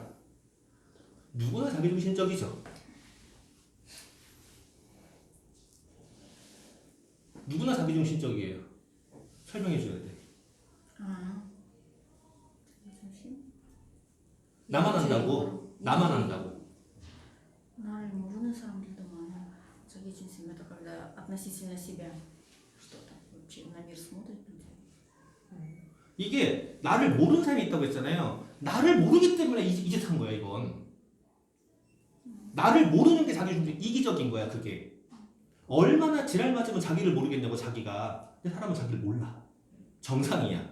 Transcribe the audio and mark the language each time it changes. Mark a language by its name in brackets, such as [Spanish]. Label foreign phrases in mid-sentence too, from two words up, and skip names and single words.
[Korean] 누구나 자기중심적이죠. 누구나 자기중심적이에요. 설명해 줘야 돼. 나만 한다고. 나만 한다고. 나를 모르는 사람들도 많아. 자기 중심 [Russian] это когда относительно себя что-то вообще на мир смотрит. [Korean] 이게 나를 모르는 사람이 있다고 했잖아요. 나를 모르기 때문에 이 짓 한 거야, 이건. 나를 모르는 게 자기중심, 이기적인 거야, 그게. 얼마나 지랄 맞으면 자기를 모르겠냐고, 자기가. 근데 사람은 자기를 몰라. 정상이야.